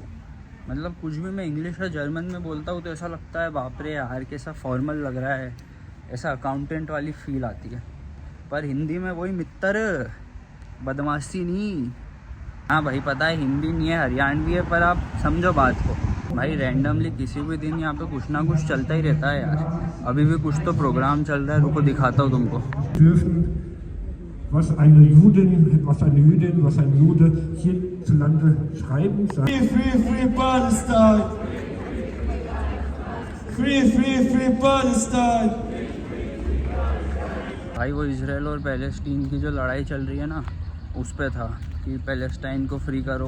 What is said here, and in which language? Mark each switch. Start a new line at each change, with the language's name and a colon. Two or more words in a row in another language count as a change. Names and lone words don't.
Hindi: मतलब कुछ भी मैं इंग्लिश और जर्मन में बोलता हूँ तो ऐसा लगता है बाप रे यार कैसा फॉर्मल लग रहा है, ऐसा अकाउंटेंट वाली फील आती है। पर हिंदी में वही मित्र, बदमाशी नहीं। हाँ भाई पता है हिंदी नहीं है, हरियाणवी है, पर आप समझो बात को। भाई रैंडमली किसी भी दिन यहाँ पे कुछ ना कुछ चलता ही रहता है यार। अभी भी कुछ तो प्रोग्राम चल रहा है, रुको दिखाता हूँ तुमको।
German: Was eine Jüdin, was ein Jude hierzulande schreiben sagt.
English: Free Palestine! Free Palestine!
Hindi: भाई वो इजराइल और पैलेस्टीन की जो लड़ाई चल रही है ना, उस पे था कि पैलेस्टाइन को फ्री करो।